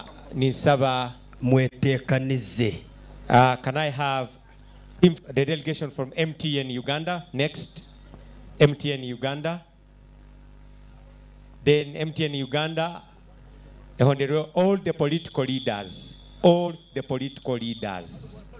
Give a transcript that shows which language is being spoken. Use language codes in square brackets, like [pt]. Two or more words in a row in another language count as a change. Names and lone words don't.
[nyn] Ninsaba mwetekanize. [en] Can I have the delegation from MTN Uganda next? MTN Uganda. Then MTN Uganda, all the political leaders. All the political leaders.